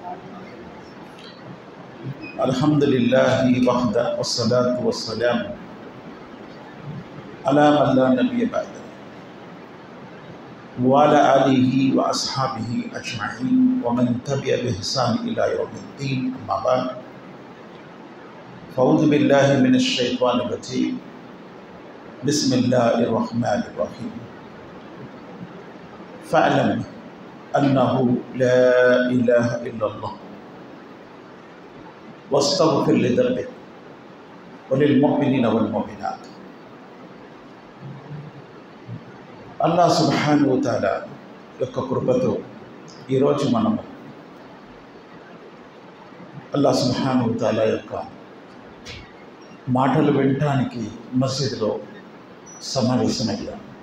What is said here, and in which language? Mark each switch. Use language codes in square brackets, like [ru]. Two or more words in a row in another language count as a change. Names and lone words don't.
[ar] الحمد لله وحده والصلاة والسلام على من لا نبي بعد وعلى آله وأصحابه أجمعين ومن تبع بإحسان إلى يوم الدين، أما بعد. فأعوذ بالله من الشيطان الرجيم، بسم الله الرحمن الرحيم. فاعلم أنه لا إله إلا الله واستغفر لذنبك وللمؤمنين والمؤمنات. الله سبحانه وتعالى [te] యొక్క కృపతో ఈరోజు మనము [ar] الله سبحانه وتعالى [te] యొక్క మాటలు వినటానికి మస్జిద్లో సమావేశమయ్యాం.